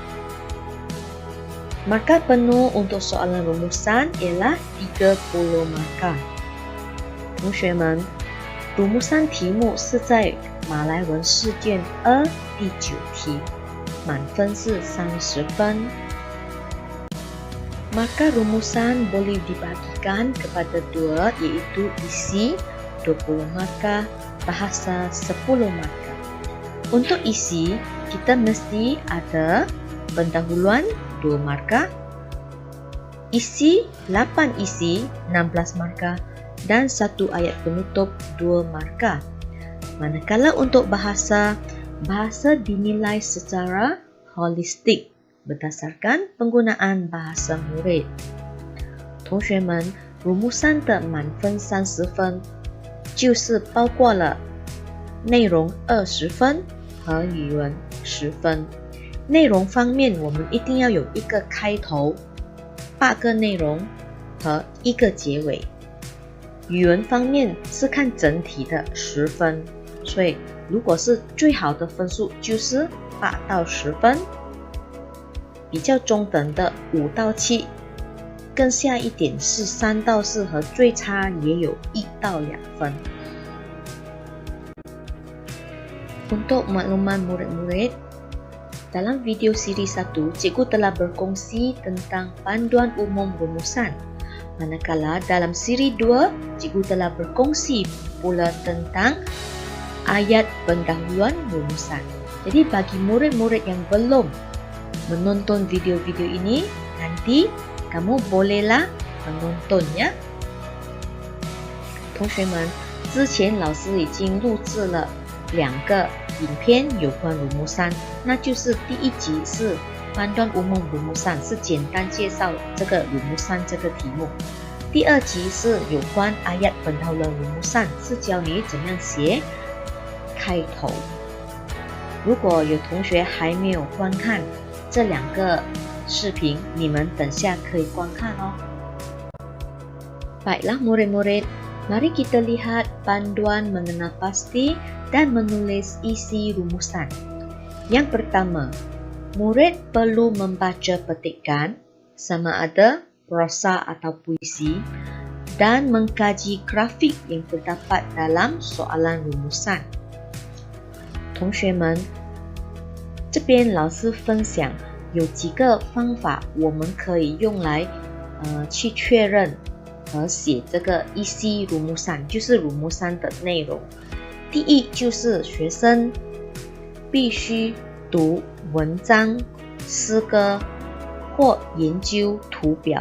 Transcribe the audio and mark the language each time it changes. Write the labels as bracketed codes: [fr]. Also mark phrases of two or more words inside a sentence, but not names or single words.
[ms] Markah penuh untuk soalan rumusan ialah 30 markah. [zh] 同学们，rumusan 题目是在马来文试卷2第9题，满分是30 分。 [ms] Maka rumusan boleh dibagikan kepada dua, iaitu isi 20 markah, bahasa 10 markah. Untuk isi, kita mesti ada pendahuluan 2 markah, isi 8 isi 16 markah dan 1 ayat penutup 2 markah. Manakala untuk bahasa dinilai secara holistik berdasarkan penggunaan bahasa murid. [zh] 同学们， rumusan 的满分30分就是包括了内容20分和语文10分。内容方面，我们一定要有一个开头，8个内容和1个结尾。语文方面是看整体的10分，所以如果是最好的分数就是8到10分。比较中等的5到7，更下一点是3到4，和最差也有1到2 分。 [ms] Untuk makluman murid-murid, dalam video siri 1, cikgu telah berkongsi tentang panduan umum rumusan. Manakala dalam siri 2, cikgu telah berkongsi pula tentang ayat pendahuluan rumusan. Jadi bagi murid-murid yang belum menonton video-video ini, nanti kamu bolehlah menontonnya. [zh] 同学们，之前老师已经录制了2个影片有关 rumusan， 那就是第一集是判断 [ms] umum rumusan， [zh] 是简单介绍这个 rumusan 这个题目。第2集是有关 [ms] ayat pendahuluan rumusan， [zh] 是教你怎样写开头。如果有同学还没有观看这2个视频，你们等下可以观看哦。 [ms] Baiklah murid-murid, mari kita lihat panduan mengenal pasti dan menulis isi rumusan. Yang pertama, murid perlu membaca petikan sama ada prosa atau puisi dan mengkaji grafik yang terdapat dalam soalan rumusan. [zh] 同学们，这边老师分享有几个方法我们可以用来去确认和写这个 [ms] isi rumusan， [zh] 就是 rumusan 的内容。第一就是学生必须读文章、诗歌或研究图表，